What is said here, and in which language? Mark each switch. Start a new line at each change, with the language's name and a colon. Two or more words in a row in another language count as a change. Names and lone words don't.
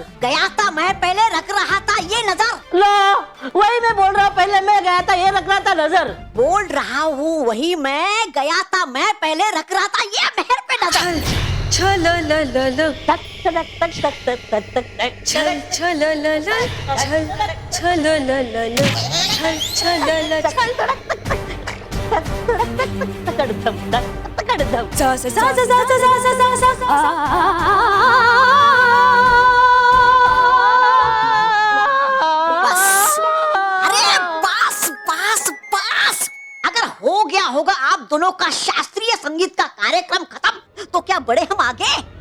Hindi: गया था मैं पहले रख रहा था ये नजर। ला वही मैं बोल रहा हूँ, पहले मैं गया था ये रख रहा था नजर। बोल रहा हूँ वही मैं गया था मैं पहले रख रहा था ये महर पे नजर। छल ल ल ल तक तक तक तक तक तक तक छल छल ल ल छल छल ल ल ल छल छल ल छल सा सा सा सा सा सा सा सा बस अरे बस बस बस अगर हो गया होगा आप दोनों का शास्त्रीय संगीत का कार्यक्रम खत्म तो क्या बढ़े हम आगे?